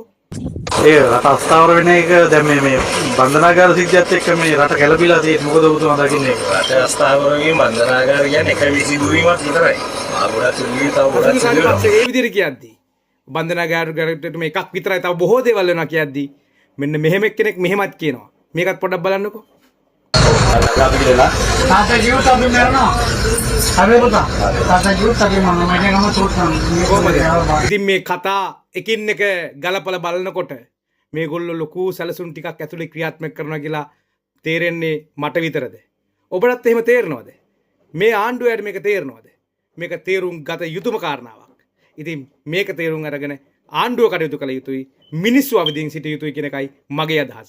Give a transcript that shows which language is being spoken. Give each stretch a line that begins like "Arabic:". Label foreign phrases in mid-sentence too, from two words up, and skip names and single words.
Sinhala: ඒ රට අස්ථාවර වෙන එක දැන් මේ බන්ධනාගාර සිද්ධියත් එක්ක මේ රට ගැළපීලා තියෙන්නේ. මොකද ඔබතුමා දකින්නේ? රට අස්ථාවරගේ බන්ධනාගාර කියන්නේ එක විසිදුවීමක් විතරයි. ගොඩක් සිදුවී තව ගොඩක් සිදුවෙනවා. ඒ විදිහට කියද්දී බන්ධනාගාරයට මේ එකක් විතරයි තව බොහෝ දේවල් වෙනවා කියද්දී මෙන්න මෙහෙම කෙනෙක් මෙහෙමත් කියනවා. මේකත් පොඩ්ඩක් බලන්නකෝ. Tata jiwa tapi merna. Habe puta.
Malay: Tata jiwa tapi mana macam kamu tuh
Sinhala: ඉතින් මේ කතා එකින් එක ගලපලා බලනකොට මේගොල්ලෝ ලොකු සැලසුම් ටිකක් ඇතුලේ ක්‍රියාත්මක කරනවා කියලා තේරෙන්නේ මට විතරද? ඔබටත් එහෙම තේරෙනවද? මේ ආණ්ඩුවයට මේක තේරෙනවද? මේක තේරුම් ගත යුතුම කාරණාවක්. ඉතින් මේක තේරුම් අරගෙන ආණ්ඩුව කටයුතු කළ යුතුයි, මිනිස්සු අවදීන් සිටිය යුතුයි කියන එකයි මගේ අදහස.